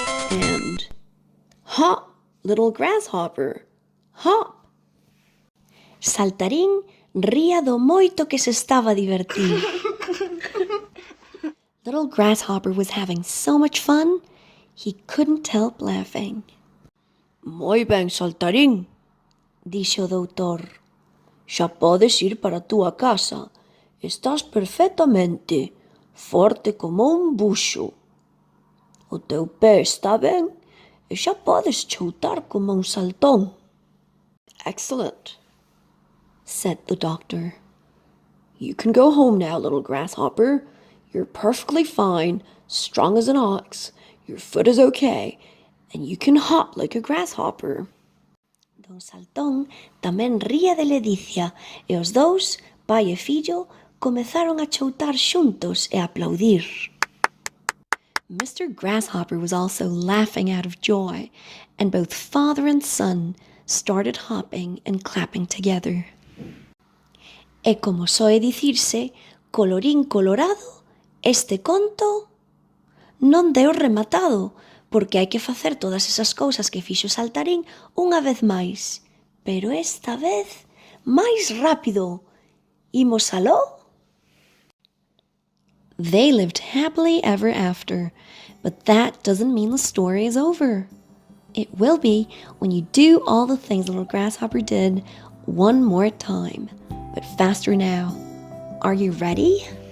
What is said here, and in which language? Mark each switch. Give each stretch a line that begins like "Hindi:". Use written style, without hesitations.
English: And hop, little grasshopper, hop.
Galician: Saltarín ría do moito que se estaba a divertir.
English: Little grasshopper was having so much fun, he couldn't help laughing.
Galician: Moi ben, saltarín, dixo o doutor. Xa podes ir para a túa casa. Estás perfectamente, forte como un buxo. O teu pé está ben e xa podes choutar como un saltón.
English: Excellent, said the doctor. You can go home now, little grasshopper. You're perfectly fine, strong as an ox. Your foot is okay, and you can hop like a grasshopper.
Galician: Don Saltón tamén ría de ledicia e os dous, pai e fillo, comezaron a choutar xuntos e a aplaudir. Mr.
English: Grasshopper was also laughing out of joy, and both father and son started hopping and clapping together.
Galician: E como soe dicirse, colorín colorado, este conto non deu rematado, porque hai que facer todas esas cousas que fixo Saltarín unha vez máis, pero esta vez máis rápido. Imos aló?
English: They lived happily ever after, but that doesn't mean the story is over. It will be when you do all the things little Grasshopper did one more time, but faster now. Are you ready?